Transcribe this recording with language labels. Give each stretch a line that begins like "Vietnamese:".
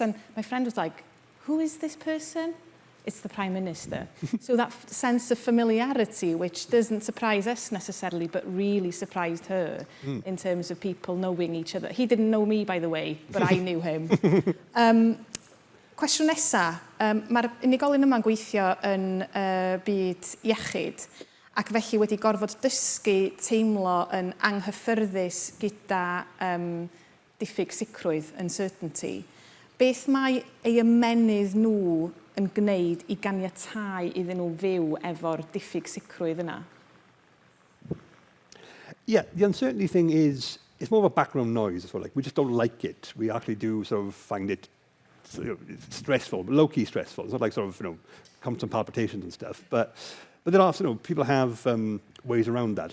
English: And my friend was like, who is this person? It's the Prime Minister. So that sense of familiarity, which doesn't surprise us necessarily, but really surprised her in terms of people knowing each other. He didn't know me, by the way, but I knew him.
Welsh: Cwestiwn nesaf, mae'r unigolyn yma'n gweithio yn byd iechyd, ac felly wedi gorfod dysgu teimlo yn anghyffyrddus gyda diffyg sicrwydd, uncertainty. Beth mae ei ymenydd nhw yn gwneud i ganiatáu iddyn nhw fyw efo'r diffyg sicrwydd yna?
English: Yeah, the uncertainty thing is, it's more of a background noise as well. Like, we just don't like it. We actually do sort of find it it's stressful, low-key stressful. It's not like sort of, constant palpitations and stuff. But there are, people have ways around that.